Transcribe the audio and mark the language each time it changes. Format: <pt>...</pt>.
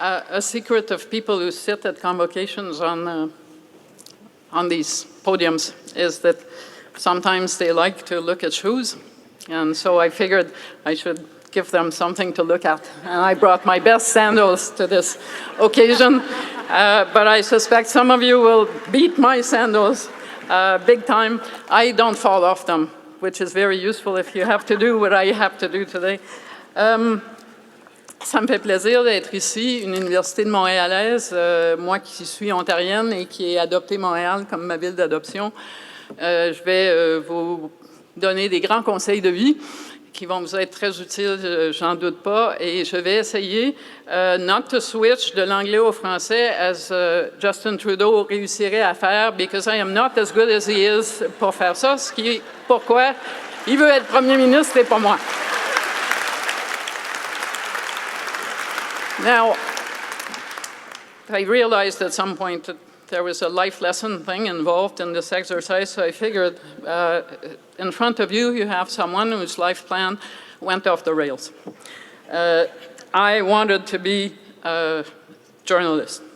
<en>A secret of people who sit at convocations on these podiums is that sometimes they like to look at shoes, and so I figured I should give them something to look at. And I brought my best sandals to this occasion, but I suspect some of you will beat my sandals big time. I don't fall off them, which is very useful if you have to do what I have to do today.</en> <fr>Ça me fait plaisir d'être ici, une université de montréalaise, moi qui suis ontarienne et qui ai adopté Montréal comme ma ville d'adoption. Je vais vous donner des grands conseils de vie qui vont vous être très utiles, j'en doute pas, et je vais essayer</fr> <en>not to switch</en> <fr>de l'anglais au français as Justin Trudeau réussirait à faire,</fr> <en>because I am not as good as he is</en> <fr>pour faire ça, pourquoi il veut être premier ministre et pas moi.</fr> <en>Now, I realized at some point that there was a life lesson thing involved in this exercise, so I figured in front of you, you have someone whose life plan went off the rails. I wanted to be a journalist.</en>